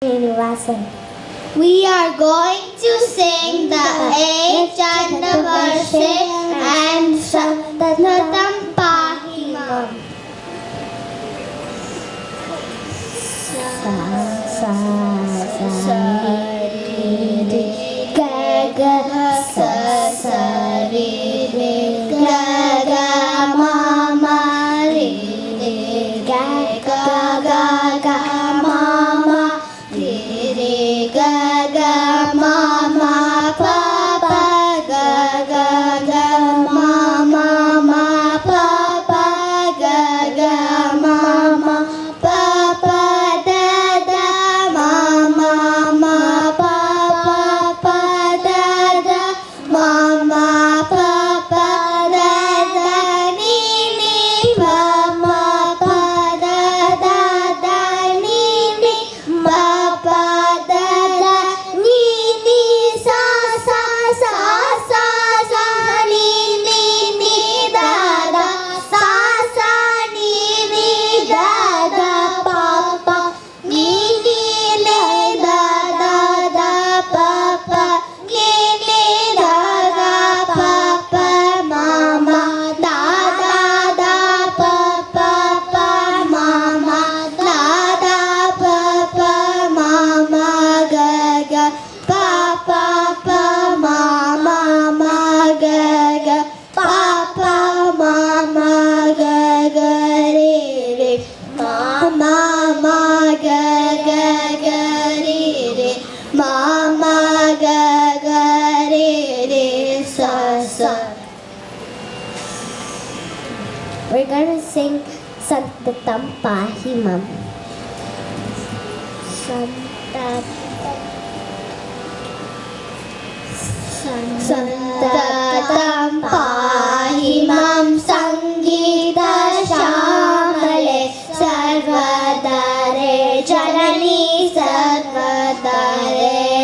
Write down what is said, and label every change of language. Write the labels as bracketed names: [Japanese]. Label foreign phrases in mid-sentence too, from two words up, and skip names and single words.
[English] Srinivasan. We are going to sing the 8th Chandavarse and Santatam Pahimam. [Sanskrit] स स स रि रि ग ग स स रि रि ग ग म म रि रि ग ग ग ग म म रि रि ग ग म म प प ग ग ग म म म प प ग ग म म प प ध ध म म म प प प ध ध म म प प ध ध नि नि प म प ध ध ध नि नि प प ध ध नि नि स स स स स नि नि नि ध ध स स नि नि ध ध प प नि नि ले ध ध ध प प नि नि ध ध प प म म ध ध ध प प प म म ध ध प प म म ग ग प प प म म म ग ग प प म म ग ग रे रे म म म ग ग ग रे रे म म ग ग रे रे स स. [English] We're gonna sing Santatam Pahimam. [Sanskrit] सन्ततं पाहिमाम् सङ्गीत श्यामले सर्वाधारे जननि सर्वाधारे